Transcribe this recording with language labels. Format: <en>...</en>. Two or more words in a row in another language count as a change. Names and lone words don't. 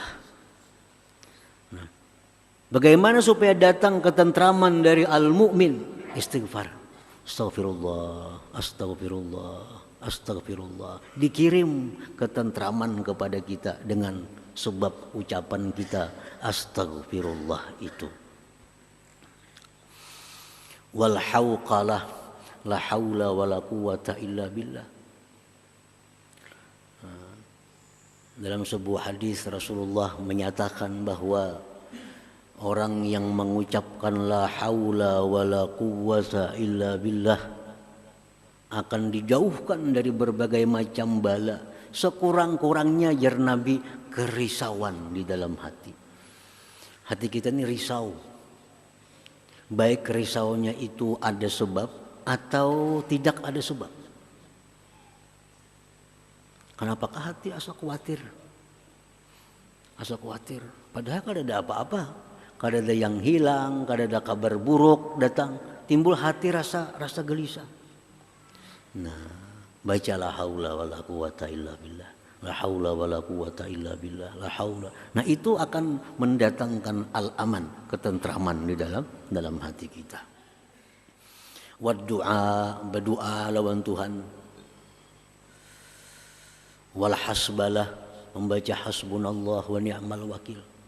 <id>Nah, bagaimana supaya datang ketentraman dari al-mu'min? Istighfar.</id> <ar>أستغفر الله، أستغفر الله، أستغفر الله.</ar> <id>Dikirim ketentraman kepada kita dengan sebab ucapan kita astagfirullah itu.</id> <ar>والحوقلة، لا حول ولا قوة إلا بالله.</ar> <id>Dalam sebuah hadis Rasulullah menyatakan bahwa orang yang mengucapkan</id> <ar>لا حول ولا قوة إلا بالله</ar> <id>akan dijauhkan dari berbagai macam bala, sekurang-kurangnya jar Nabi kerisauan di dalam hati. Hati kita ini risau. Baik risaunya itu ada sebab atau tidak ada sebab?</id> <bjn>Kenapakah hati asa khawatir? Asa khawatir. Padahal kada ada apa-apa. Kada ada yang hilang, kada ada kabar buruk datang.</bjn> <id>Timbul hati rasa gelisah. Nah, baca</id> <ar>لا حول ولا قوة إلا بالله. لا حول ولا قوة إلا بالله. لا حول.</ar> <id>Nah, itu akan mendatangkan al-aman, ketentraman di dalam hati kita.</id> <bjn>Wad du'a, berdoa lawan Tuhan.</bjn> <ar>والحسبلة, membaca حسبنا الله ونعم الوكيل.</ar>